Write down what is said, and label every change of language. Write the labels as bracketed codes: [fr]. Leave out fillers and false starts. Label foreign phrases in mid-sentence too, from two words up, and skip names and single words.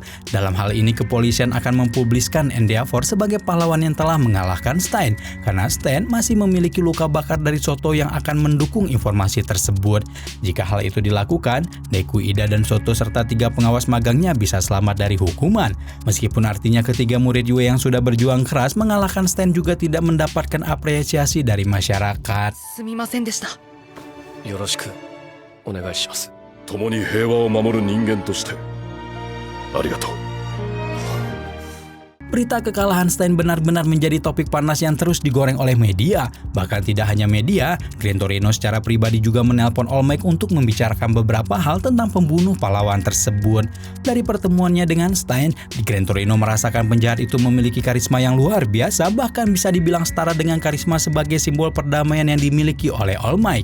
[id] Dalam hal ini kepolisian akan mempubliskan Endeavor sebagai pahlawan yang telah mengalahkan Stein karena Stein masih memiliki luka bakar dari Soto yang akan mendukung informasi tersebut. Jika hal itu dilakukan, Deku, Ida, dan Soto serta 3 pengawas magangnya bisa selamat dari hukuman. Meskipun artinya ketiga murid Yue yang sudah berjuang keras mengalahkan Stein juga tidak mendapatkan apresiasi dari masyarakat. [ja] すみませんでした。よろしくお願いします。共に平和を守る人間としてありがとう。 [id] Berita kekalahan Stein benar-benar menjadi topik panas yang terus digoreng oleh media. Bahkan tidak hanya media, Gran Torino secara pribadi juga menelpon All Might untuk membicarakan beberapa hal tentang pembunuh pahlawan tersebut. Dari pertemuannya dengan Stein, Gran Torino merasakan penjahat itu memiliki karisma yang luar biasa, bahkan bisa dibilang setara dengan karisma sebagai simbol perdamaian yang dimiliki oleh All Might.